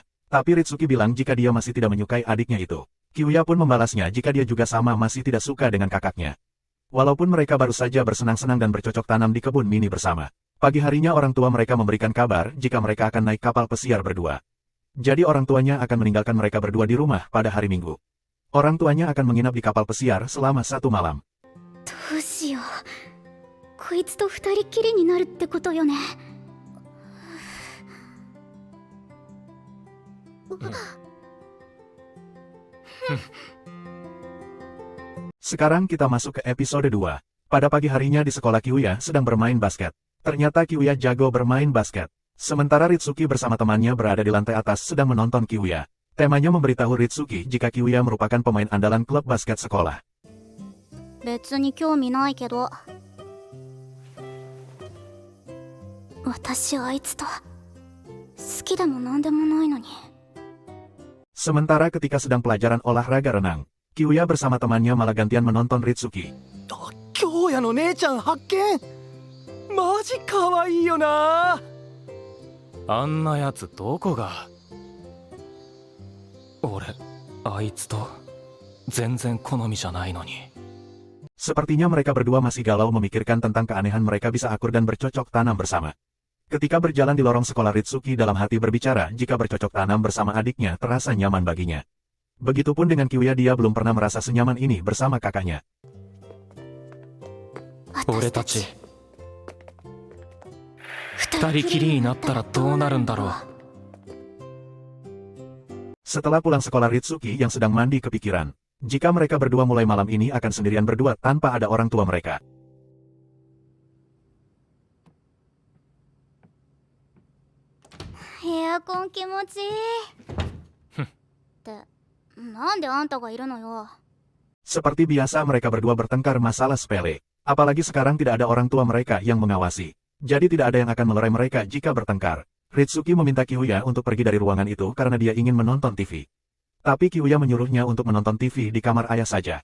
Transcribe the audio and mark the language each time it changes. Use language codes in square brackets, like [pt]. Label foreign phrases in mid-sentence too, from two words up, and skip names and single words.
[id] Tapi Ritsuki bilang jika dia masih tidak menyukai adiknya itu. Kiuya pun membalasnya jika dia juga sama masih tidak suka dengan kakaknya. Walaupun mereka baru saja bersenang-senang dan bercocok tanam di kebun mini bersama. Pagi harinya orang tua mereka memberikan kabar jika mereka akan naik kapal pesiar berdua. Jadi orang tuanya akan meninggalkan mereka berdua di rumah pada hari Minggu. Orang tuanya akan menginap di kapal pesiar selama 1 malam. [ja] どうしよう。こいつと二人きりになるってことよね。 [id] Sekarang kita masuk ke episode 2. Pada pagi harinya di sekolah Kiuya sedang bermain basket. Ternyata Kiuya jago bermain basket. Sementara Ritsuki bersama temannya berada di lantai atas sedang menonton Kiuya. Temanya memberitahu Ritsuki jika Kiuya merupakan pemain andalan klub basket sekolah. [ja] 別に興味ないけど。私あいつと好きでもなんでもないのに。 [id] Sementara ketika sedang pelajaran olahraga renang, Kiuya bersama temannya malah gantian menonton Ritsuki. [ja] 京也の姉ちゃん発見。マジ可愛いよな。あんなやつどこが。俺あいつと全然好みじゃないのに。 [id] Sepertinya mereka berdua masih galau memikirkan tentang keanehan mereka bisa akur dan bercocok tanam bersama. Ketika berjalan di lorong sekolah Ritsuki dalam hati berbicara jika bercocok tanam bersama adiknya terasa nyaman baginya. Begitupun dengan Kiuya dia belum pernah merasa senyaman ini bersama kakaknya. [ja] 俺たち二人きりになったらどうなるんだろう。 [id] Setelah pulang sekolah Ritsuki yang sedang mandi kepikiran, jika mereka berdua mulai malam ini akan sendirian berdua tanpa ada orang tua mereka. [ja] エアコン気持ちいい。ってなんであんたがいるのよ。 [id] Seperti biasa mereka berdua bertengkar masalah sepele. Apalagi sekarang tidak ada orang tua mereka yang mengawasi. Jadi tidak ada yang akan melerai mereka jika bertengkar. Ritsuki meminta Kiuya untuk pergi dari ruangan itu karena dia ingin menonton TV. Tapi Kiuya menyuruhnya untuk menonton TV di kamar ayah saja.